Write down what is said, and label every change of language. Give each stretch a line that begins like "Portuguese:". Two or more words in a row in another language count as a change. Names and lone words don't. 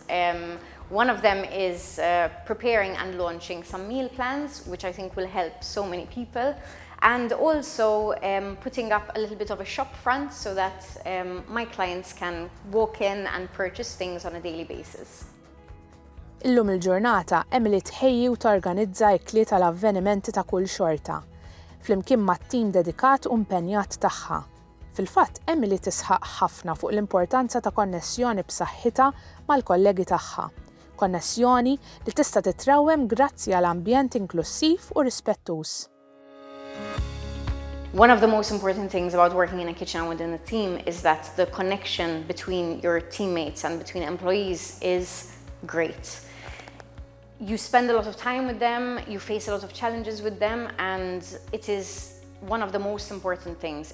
English: One of them is preparing and launching some meal plans, which I think will help so many people. And also putting up a little bit of a shop front so that my clients can walk in and purchase things on a daily basis.
Maltese: Illum il-ġurnata, Emily tħejji u torganizza l-kli tal-avvenimenti ta' kull xorta, flimkien mat-tim dedikat u impenjat tagħha. Fil-fatt, Emily tisħaq ħafna fuq l-importanza ta' konnessjoni b'saħħitha mal-kollegi tagħha. Konnessjoni li tista' titrawwem grazzi għal ambjent inklusiv u rispettuż.
English: One of the most important things about working in a kitchen and within a team is that the connection between your teammates and between employees is great. You spend a lot of time with them, you face a lot of challenges with them, and it is one of the most important things.